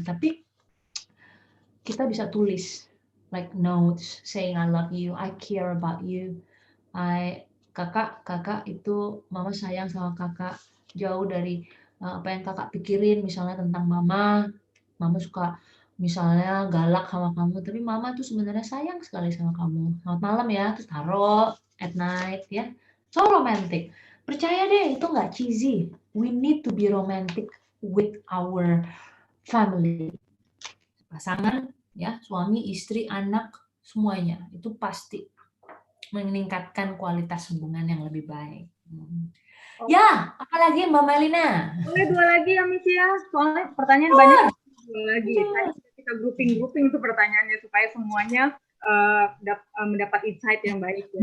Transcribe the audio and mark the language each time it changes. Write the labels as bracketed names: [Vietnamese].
[Indonesian] Tapi kita bisa tulis [English] like notes saying I love you, I care about you. [Indonesian] Kakak itu mama sayang sama kakak, jauh dari apa yang kakak pikirin misalnya tentang mama. Mama suka misalnya galak sama kamu, tapi mama tuh sebenarnya sayang sekali sama kamu. Selamat malam ya, terus taruh at night ya. [English] So romantic. [Indonesian] Percaya deh, itu nggak cheesy. [English] We need to be romantic with our family. [Indonesian] Pasangan ya, suami, istri, anak, semuanya itu pasti meningkatkan kualitas hubungan yang lebih baik Oh, Ya, apalagi Mbak Melina? boleh dua lagi ya, Miss ya. Soalnya pertanyaan banyak, dua lagi. Tadi kita grouping tuh pertanyaannya supaya semuanya mendapat insight yang baik ya.